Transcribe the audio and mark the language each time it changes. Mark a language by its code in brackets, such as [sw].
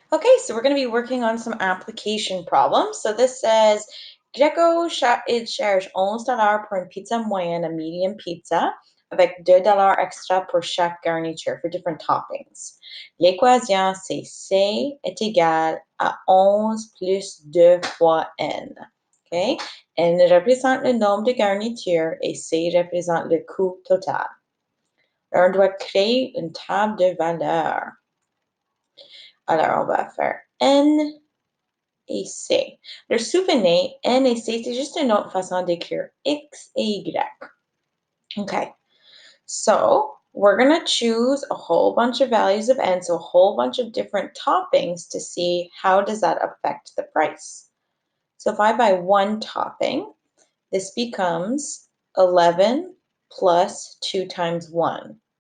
[en] Okay, so we're going to be working on some application problems. So this says, [fr] Greco il cherche $11 pour une pizza moyenne, [en] a medium pizza, [fr] avec $2 extra pour chaque garniture [en] for different toppings. [fr] L'équation, c'est C est égal à 11 plus 2 fois N. Okay? N représente le nombre de garnitures et C représente le coût total. Alors, on doit créer une table de valeurs. Alors, on va faire N et C. Alors, souvenez, N et C, c'est juste une autre façon d'écrire X et Y. [en] Okay, so we're going to choose a whole bunch of values of N, so a whole bunch of different toppings to see how does that affect the price. So if I buy one topping, this becomes 11 plus 2 times 1.